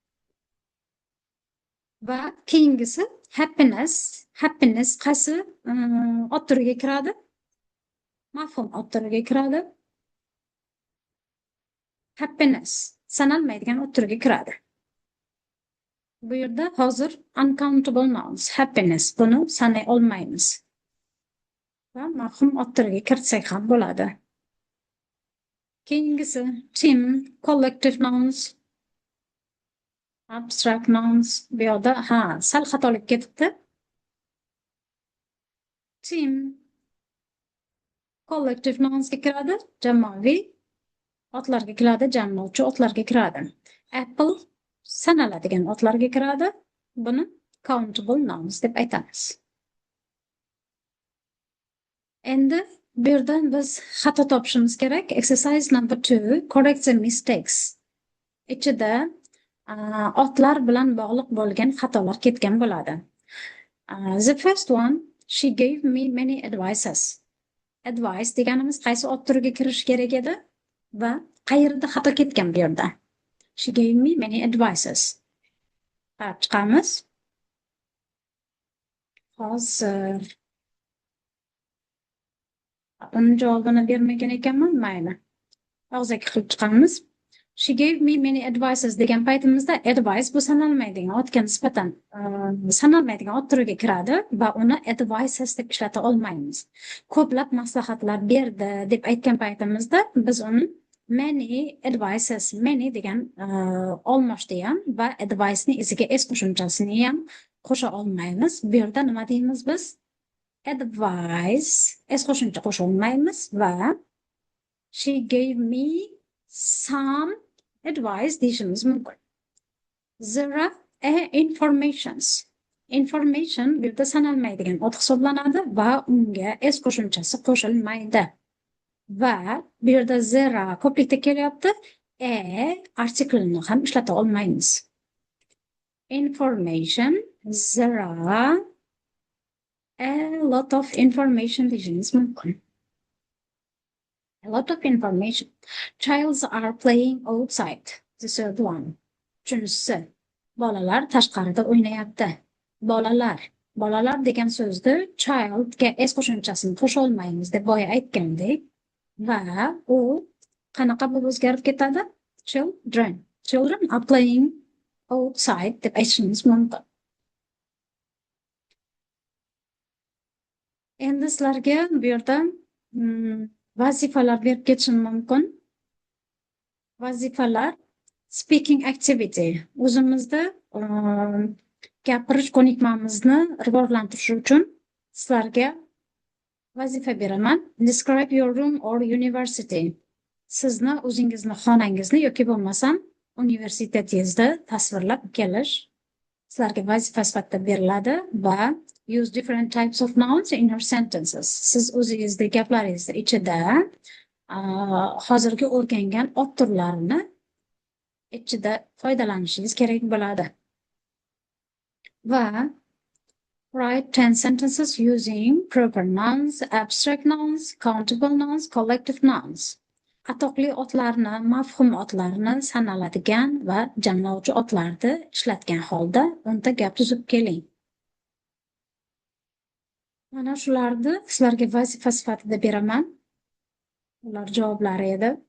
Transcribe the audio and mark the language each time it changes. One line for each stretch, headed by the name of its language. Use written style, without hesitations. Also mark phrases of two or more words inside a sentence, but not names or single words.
Uzbek: Va keyingisi happiness. Happiness qaysi ot turiga kiradi? Mafhum ot turiga kiradi. Happiness sanalmaydigan ot turiga kiradi. Bu yerda hozir
English: uncountable nouns, happiness,
Uzbek: buni sanay olmaymiz. Va mafhum ot turiga kiritsak ham bo'ladi.
English: Keyingisi team, collective nouns, abstract nouns.
Uzbek: Bu yerda sal xatolik ketibdi.
English: Team collective nounsga
Uzbek: kiradi, jamoaviy otlarga kiradi, jamlovchi otlarga kiradi. Apple sanaladigan otlarga kiradi. Buni
English: countable nouns
Uzbek: deb aytamiz. Endi bu yerdan biz xato topishimiz kerak.
English: Exercise number 2, correct the mistakes.
Uzbek: Ichida otlar bilan bog'liq bo'lgan xatolar ketgan bo'ladi.
English: The first one, she gave me many advices.
Uzbek: Advice deganimiz qaysi ot turiga kirishi kerak edi va qayerda xato ketgan bu yerda?
English: She gave me many advices.
Uzbek: Chiqamiz. Hozir uni javobini bermagan ekanman, mayli. Og'zaki qilib chiqamiz.
English: She gave me many advices
Uzbek: degan paytimizda advice bu sanalmaydigan otga nisbatan sanalmaydigan ot turiga kiradi va uni advices deb ishlata olmaymiz. Ko'plab maslahatlar berdi deb aytgan paytimizda biz uni
English: many advices,
Uzbek: many degan olmoshda ham va advice ni iziga s qo'shimchasini ham qo'sha olmaymiz. Bu yerda nima deymiz biz? Advice, s qo'shimcha qo'sha olmaymiz va
English: she gave me some advice
Uzbek: deyishimiz mumkin.
English: There are informations.
Uzbek: Information bu yerda sanalmaydigan ot hisoblanadi va unga s qo'shimchasi qo'shilmaydi. Va bu yerda zera ko'plikda kelyapti. Artiklni ham ishlata olmaymiz. Information, zera,
English: a lot of information
Uzbek: deyishimiz mumkin.
English: A lot of information. Childs are playing outside. The third one.
Uzbek: Uchinchisi, bolalar tashqarida o'ynayapti. Bolalar degan so'zni childga s qo'shimchasini qo'sha olmaymiz deb boya aytgandek. Va u qanaqa bo'lib o'zgarib ketadi?
English: Children. Children are playing outside
Uzbek: deb aytishimiz mumkin. Endi sizlarga bu yerda vazifalar berib ketishim mumkin.
English: Vazifalar speaking activity.
Uzbek: O'zimizda gapirish ko'nikmamizni rivojlantirish uchun sizlarga vazifa beraman.
English: Describe your room or university.
Uzbek: Sizni o'zingizni xonangizni yoki bo'lmasam universitetingizda tasvirlab kelish sizlarga vazifa sifatida beriladi va
English: use different types of nouns in your sentences.
Uzbek: Siz o'zingizning gaplaringizda ichida hozirgi o'rgangan ot turlarini ichida foydalanishingiz kerak bo'ladi.
English: Va write 10 sentences using proper nouns, abstract nouns, countable nouns, collective nouns.
Uzbek: Atoqli otlarni, mafhum otlarni sanaladigan va jamlovchi otlarni ishlatgan holda 10 ta gap tuzib keling. Mana shularni sizlarga vazifa sifatida beraman. Ular javoblari edi.